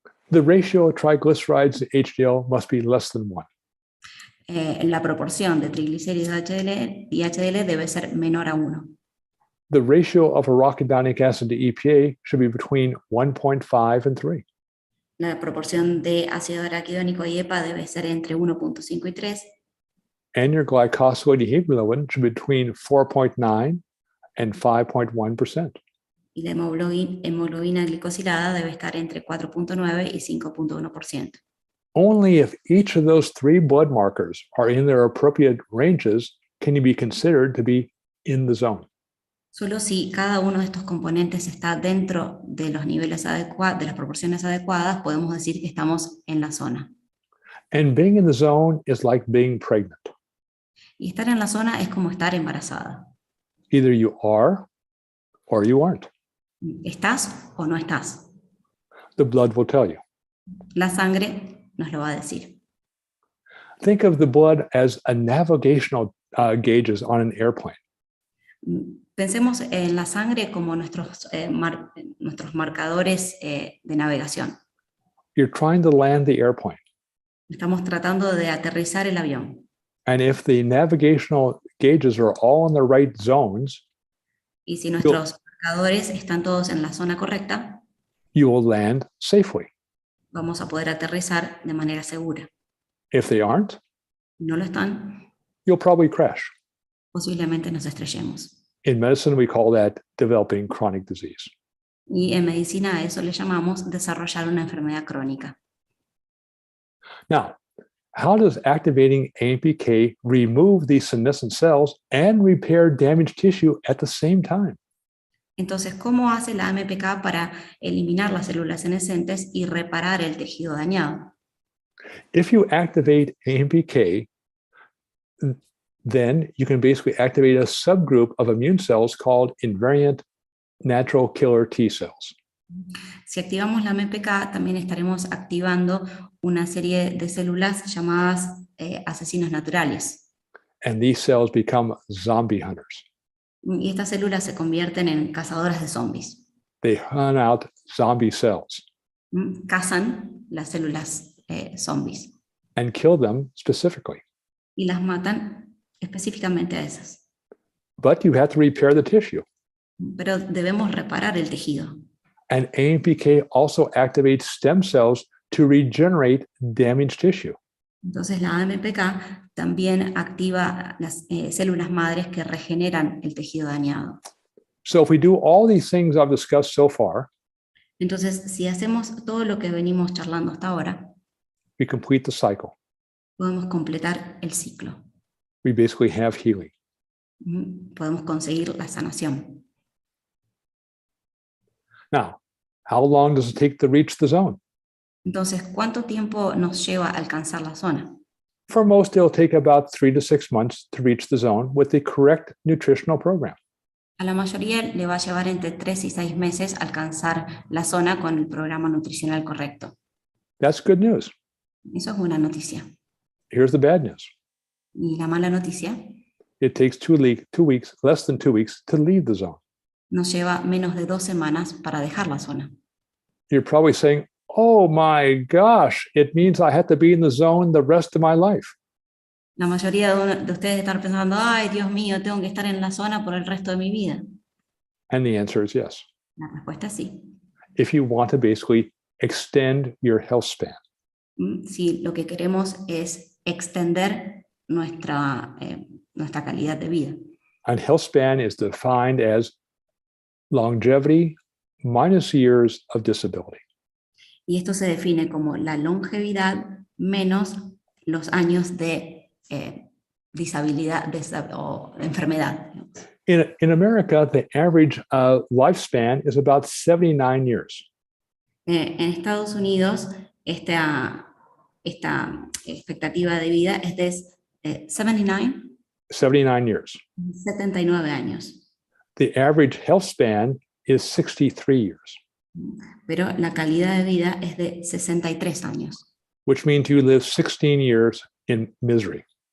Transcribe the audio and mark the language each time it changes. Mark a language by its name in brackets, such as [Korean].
[English] the ratio of triglycerides to HDL must be less than 1. [Spanish] la proporción de triglicéridos y HDL debe ser menor a 1. [English] The ratio of arachidonic acid to EPA should be between 1.5 and 3. [Spanish] La proporción de ácido araquidónico y EPA debe ser entre 1.5 y 3. [English] And your glycosylated hemoglobin should be between 4.9 and 5.1%. [Spanish] Y la hemoglobina glicosilada debe estar entre 4.9 y 5.1%. [English] Only if each of those 3 blood markers are in their appropriate ranges can you be considered to be in the zone. [Spanish] Solo si cada uno de estos componentes está dentro de los niveles adecuados, de las proporciones adecuadas, podemos decir que estamos en la zona. [English] And being in the zone is like being pregnant. [Spanish] Y estar en la zona es como estar embarazada. [English] Either you are or you aren't. [Spanish] ¿Estás o no estás? [English] The blood will tell you. [Spanish] La sangre nos lo va a decir. [English] Think of the blood as a navigational gauges on an airplane. [Spanish] Pensemos en la sangre como nuestros marcadores de navegación. [English] You're trying to land the airplane. [Spanish] Estamos tratando de aterrizar el avión. [English] And if the navigational gauges are all in the right zones, [Spanish] Y si nuestros marcadores están todos en la zona correcta, [English] you will land safely. [Spanish] vamos a poder aterrizar de manera segura. [English] If they aren't, [Spanish] No lo están, [English] you'll probably crash. [Spanish] posiblemente nos estrellemos. [English] In medicine, we call that developing chronic disease. [Spanish] Y en medicina a eso le llamamos desarrollar una enfermedad crónica. [English] Now, how does activating AMPK remove these senescent cells and repair damaged tissue at the same time? [Spanish] Entonces, ¿cómo hace la AMPK para eliminar las células senescentes y reparar el tejido dañado? [English] If you activate AMPK, then you can basically activate a subgroup of immune cells called invariant natural killer T cells. [Spanish] Si activamos la AMPK, también estaremos activando una serie de células llamadas asesinos naturales. [English] And these cells become zombie hunters. [Spanish] Y estas células se convierten en cazadoras de zombies. [English] They hunt out zombie cells [Spanish] Cazan las células zombies [English] and kill them specifically. [Spanish] y las matan específicamente a esas. [English] But you have to repair the tissue. [Spanish] Pero debemos reparar el tejido. [English] And AMPK also activates stem cells to regenerate damaged tissue. [Spanish] Entonces la AMPK también activa las células madres que regeneran el tejido dañado. [English] So if we do all these things I've discussed so far, [Spanish] Entonces, si hacemos todo lo que venimos charlando hasta ahora, [English] we complete the cycle. [Spanish] podemos completar el ciclo. [English] We basically have healing. [Spanish] Podemos conseguir la sanación. [English] Now, how long does it take to reach the zone? [Spanish] Entonces, ¿cuánto tiempo nos lleva a alcanzar la zona? [English] For most, it'll take about 3 to 6 months to reach the zone with the correct nutritional program. [Spanish] A la mayoría le va a llevar entre 3 y 6 meses alcanzar la zona con el programa nutricional correcto. [English] That's good news. [Spanish] Eso es buena noticia. [English] Here's the bad news. [Spanish] Y la mala noticia, [English] It takes 2 weeks, less than 2 weeks, to leave the zone. [Spanish] nos lleva menos de 2 semanas para dejar la zona. [English] You're probably saying, oh my gosh, it means I have to be in the zone the rest of my life. [Spanish] La mayoría de ustedes están pensando, ay, Dios mío, tengo que estar en la zona por el resto de mi vida. [English] And the answer is yes. [Spanish] La respuesta es sí. [English] If you want to basically extend your health span. [Spanish] Si lo que queremos es extender nuestra calidad de vida. [English] And health span is defined as longevity minus years of disability. [Spanish] Y esto se define como la longevidad menos los años de disabilidad o enfermedad. [English] In America, the average lifespan is about 79 years. [Spanish] En Estados Unidos, esta expectativa de vida es de [English] 79 years. [Spanish] 79 años. [English] The average health span is 63 years. [Spanish] Pero la calidad de vida es de 63 años. [English] Which means you live 16 years in misery.